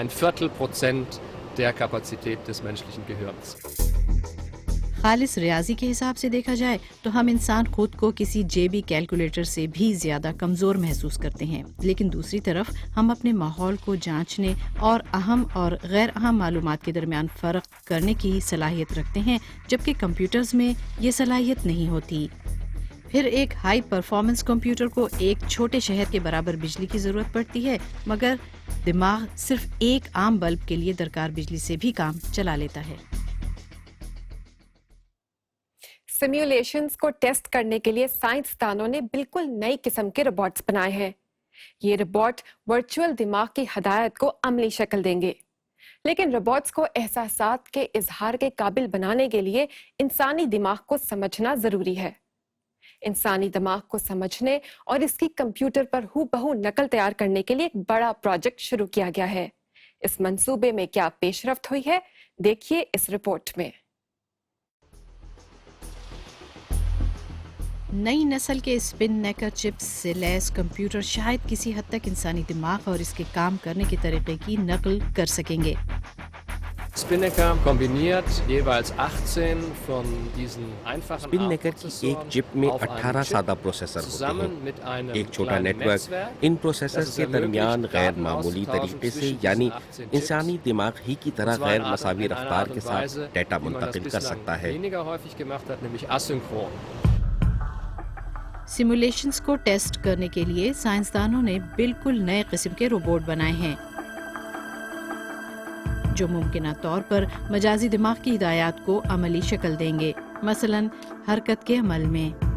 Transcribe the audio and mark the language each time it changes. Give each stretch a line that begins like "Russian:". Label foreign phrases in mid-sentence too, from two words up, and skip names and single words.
Urdu: خالص ریاضی کے حساب سے دیکھا جائے تو ہم انسان خود کو کسی جیبی کیلکولیٹر سے بھی زیادہ کمزور محسوس کرتے ہیں، لیکن دوسری طرف ہم اپنے ماحول کو جانچنے اور اہم اور غیر اہم معلومات کے درمیان فرق کرنے کی صلاحیت رکھتے ہیں، جبکہ کمپیوٹرز میں یہ صلاحیت نہیں ہوتی۔ پھر ایک
English: high performance computer
Urdu: کو ایک چھوٹے شہر کے برابر بجلی کی ضرورت پڑتی ہے، مگر دماغ صرف ایک عام بلب کے لیے درکار بجلی سے بھی کام چلا لیتا ہے۔ سمیولیشنز کو ٹیسٹ کرنے کے لیے سائنسدانوں نے بالکل نئی قسم کے روبوٹس بنائے ہیں. یہ روبوٹ ورچوئل دماغ کی ہدایت کو عملی شکل دیں گے، لیکن روبوٹس کو احساسات کے اظہار کے قابل بنانے کے لیے انسانی دماغ کو سمجھنا ضروری ہے. انسانی دماغ کو سمجھنے اور اس کی کمپیوٹر پر ہوبہو نقل تیار کرنے کے لیے ایک بڑا پروجیکٹ شروع کیا گیا ہے. اس منصوبے میں کیا پیش رفت ہوئی ہے، دیکھیے اس رپورٹ میں. نئی نسل کے اسپن نیکر چپس سے لیس کمپیوٹر شاید کسی حد تک انسانی دماغ اور اس کے کام کرنے کے طریقے کی نقل کر سکیں گے.
German: Spinnaker kombiniert jeweils 18 von diesen einfachen
Urdu: اسپن نیکر کی ایک چپ میں 18 سادہ پروسیسر ہوتے ہیں. ایک چھوٹا نیٹ ورک ان پروسیسرز کے درمیان غیر معمولی طریقے سے یعنی انسانی دماغ ہی کی طرح غیر مساوی رفتار کے ساتھ ڈیٹا منتقل کر سکتا ہے. سمیولیشنز کو ٹیسٹ کرنے کے لیے سائنسدانوں نے بالکل نئے قسم کے روبوٹ بنائے ہیں جو ممکنہ طور پر مجازی دماغ کی ہدایت کو عملی شکل دیں گے، مثلاً حرکت کے عمل میں.